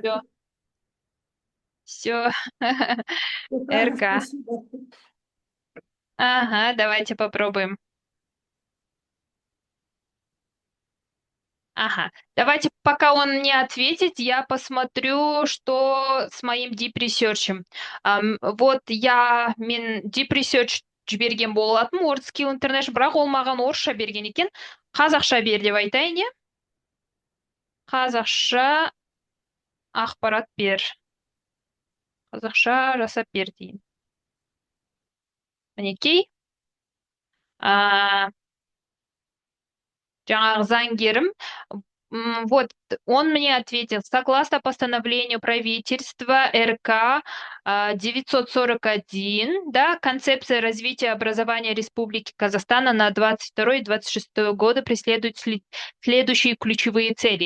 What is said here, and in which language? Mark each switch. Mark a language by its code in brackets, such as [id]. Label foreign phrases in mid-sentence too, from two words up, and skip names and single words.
[ru] Все, все. Ну, правильно, РК. спасибо. Ага, давайте попробуем. Ага, давайте, пока он не ответит, я посмотрю, что с моим [en] deep research. [kk] Вот мен [en] deep research [kk] жіберген болатын WordSkill International, бірақ ол маған орысша берген екен. Қазақша бер деп айтайын, иә? Қазақша ақпарат бер. Қазақша жасап бер дейін. Мінекей. Жаңағы заңгерім. [ru] Вот, он мне ответил, согласно постановлению правительства РК 941, да, концепция развития образования Республики Казахстана на 22-26 годы преследует следующие ключевые цели.